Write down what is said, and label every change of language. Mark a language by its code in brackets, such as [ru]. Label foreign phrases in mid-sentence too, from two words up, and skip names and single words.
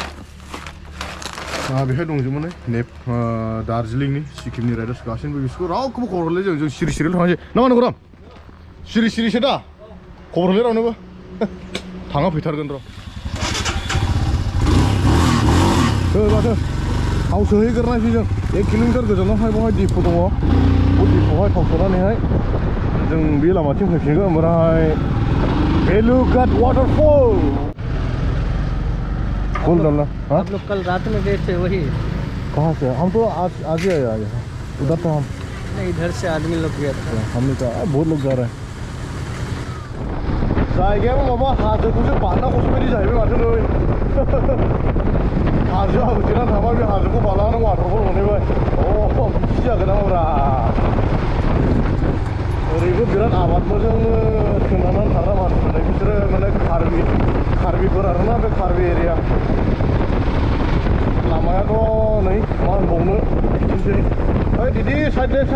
[brx] बेहाय दंजोबोमोन नै दार्जिलिंनि सिक्किमनि राइडार्स गासैबो बिसोरखौ रावखौबो खबर हरलाय जों सिरि सिरिल' थांसै ना मा गरम सिरि सिरिसो दा खबर हरलाय रावनोबो थाङा फैथारगोन र' माथो थाव सोहैग्रोनायसै जों 1 किल'मिटार गोजानावहाय बावहाय दिपु दङ बे दिपुआवहाय थाव सोनानैहाय जों बे लामाथिं फैफिनगोन ओमफ्राय भेलुघाट वाटरफॉल बोल डालना [hi] आप लोग कल रात में गए थे वही कहाँ से हम तो आज ही आया यहाँ उधर तो हम नहीं इधर से आदमी लोग गया था हमने कहा बहुत लोग जा रहे हैं [brx] जायगायाबो माबा हाजोखौसो बारनांगौसो बायदि जाहैबाय माथो नै हाजोआ होथेना थाबाय बे हाजोखौ बारलांनानै वाटारफल मोनहैबाय बिदि जागोन नामाब्रा ओरैबो बिराद आबाद मोजांनो सोनारनानै थाग्रा मानसिफोर बिसोरो माने कार्बिफोर आरोना बे कार्बि एरिया लामायाथ' नै मा होनबावनो बिदिनोसै ओइ दिदि साइड